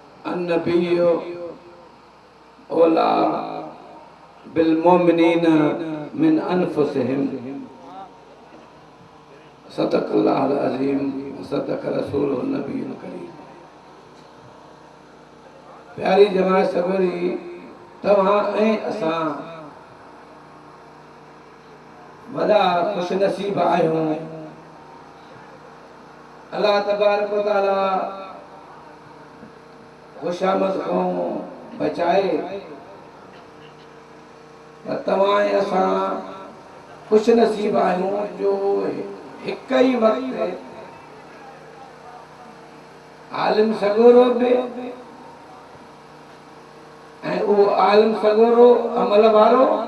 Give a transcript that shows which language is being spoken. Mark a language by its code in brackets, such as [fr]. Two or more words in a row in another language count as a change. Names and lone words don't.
[ar] النبي أولى بالمؤمنين من أنفسهم صدق الله العظيم صدق رسوله النبي الكريم. [sd] प्यारी जमात सगोरी तव्हां ऐं असां वॾा खुश नसीब आहियूं। अल्लाह [ar] تبارك وتعالى [sd] खुशामद खां बचाए तव्हां ऐं असां खुश नसीब आहियूं जो हिक ई वक़्तु आलिम सगोरो बि ऐं उहो आलिम सगोरो अमल वारो